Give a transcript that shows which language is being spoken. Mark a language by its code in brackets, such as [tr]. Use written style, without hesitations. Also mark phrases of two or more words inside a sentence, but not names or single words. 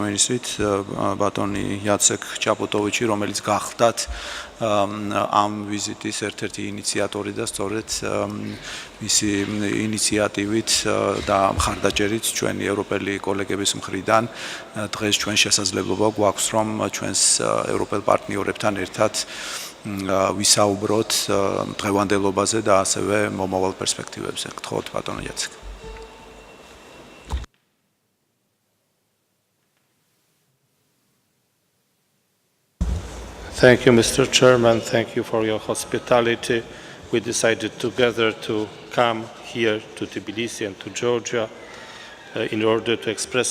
[ka] მინისტრით ბატონი იაცეკ ჩაპუტოვიჩი, რომელიც გახლდათ ამ ვიზიტის ერთ-ერთი ინიციატორი და სწორედ მისი ინიციატივით და მხარდაჭერით ჩვენი ევროპელი კოლეგების მხრიდან დღეს ჩვენ შესაძლებლობა გვაქვს, რომ ჩვენს ევროპელ პარტნიორებთან ერთად ვისაუბროთ დღევანდელობაზე და ასევე მომავალ პერსპექტივებზე. გთხოვთ ბატონო იაცეკ. [en] Thank you, Mr. Chairman. Thank you for your hospitality. We decided together to come here to Tbilisi and to Georgia in order to express